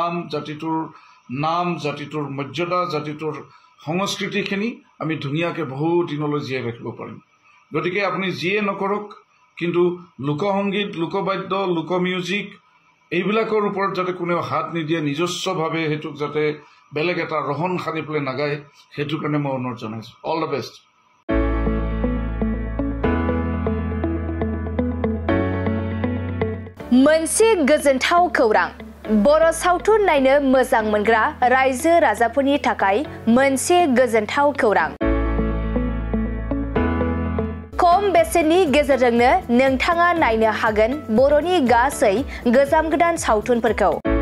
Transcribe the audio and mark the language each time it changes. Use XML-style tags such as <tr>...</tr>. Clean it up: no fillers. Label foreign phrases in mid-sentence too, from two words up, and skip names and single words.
<as>জাতিটোৰ মৰ্যাদা জাতিটোৰ সংস্কৃতিখিনি আমি ধুনীয়াকৈ বহু দিনলৈ জীয়াই ৰাখিব পাৰিম গতিকে আপুনি যিয়ে নকৰক কিন্তু লোকসংগীত লোকবাদ্য লোকমিউজিক এইবিলাকৰ ওপৰত যাতে কোনেও হাত নিদিয়ে নিজস্বভাৱে সেইটোক যাতে বেলেগ এটা ৰহন সানি পেলাই নাগায় সেইটো কাৰণে মই অনুৰোধ জনাইছোঁ</as> <en>all the best</en> <brx>मोनसे गोजोनथाव खौरां बर' सावथुन नायनो मोजां मोनग्रा रायजो राजाफोरनि थाखाय मोनसे गोजोनथाव खौरां खम बेसेननि गेजेरजोंनो नोंथाङा नायनो हागोन बर'नि गासै गोजाम गोदान सावथुनफोरखौ</brx>